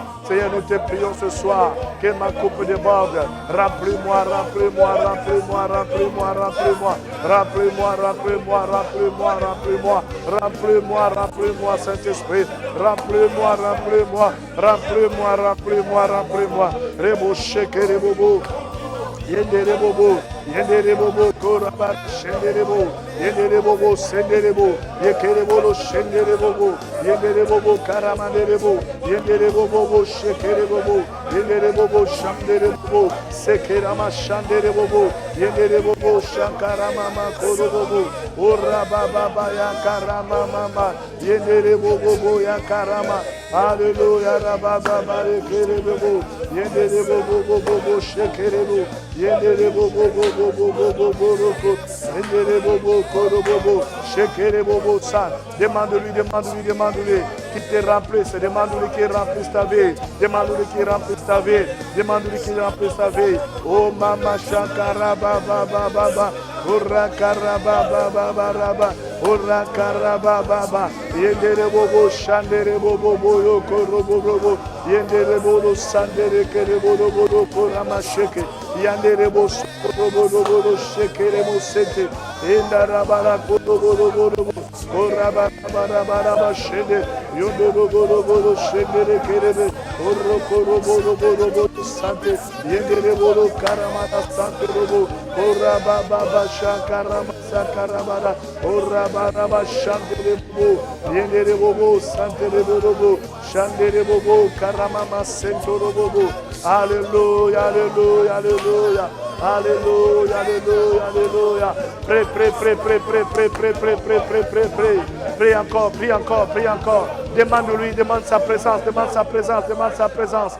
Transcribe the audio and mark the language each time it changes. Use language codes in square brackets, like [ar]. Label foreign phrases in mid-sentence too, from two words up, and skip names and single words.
[fr] Seigneur, nous te prions ce soir, que ma coupe déborde. Remplis-moi, remplis-moi, remplis-moi, remplis-moi, remplis-moi, remplis-moi, remplis-moi, remplis-moi, remplis-moi, remplis-moi, remplis-moi, Saint-Esprit. Remplis-moi, remplis-moi, remplis-moi, remplis-moi, remplis-moi. Rebo sheke rebobo. Yendere bobo, yendere bobo, koraba, shendere bobo, yendere bobo, sendere bobo, yekere bobo, shendere bobo, yendere bobo, karamandere bobo, yendere bobo, shekere bobo, yendere bobo, shandere bobo, sekerama shandere bobo, yendere bobo, shakarama makoro bobo, ora baba ya karama mama, yendere bobo ya karama, alléluia, rababa barekere bobo, yendere bobo, shekere bobo. Yendere bobo bobo bobo bobo roko, yendere bobo koro bobo, shekere bobo san. Demande-lui, demande-lui, demande-lui qui te remplisse, demande-lui qui remplisse ta vie, demande-lui qui remplisse ta vie, demande-lui qui remplisse ta vie. Oh mama shakara baba baba, ora karaba baba baba, ora karaba baba, yendere bobo shandere bobo boyo koro bobo, yendere bobo sandere kere bobo bobo korama sheke. Yanderebo sokobobobo shekeremo sente endarabara kobobobo korabara shende yondobobobo shende kerebe orokorobobo sante yenderebo karamata sante robo korababa shakarama sakarabara orabara shanderebo yenderebo sante robo shanderebo karamama sento robo Alléluia, alléluia, alléluia. Alléluia, alléluia, alléluia. Prie, prie, prie, prie, prie, prie, prie, prie, prie, prie, prie, prie. Prie encore, prie encore, prie encore. Demande-lui, demande sa présence, demande sa présence, demande sa présence.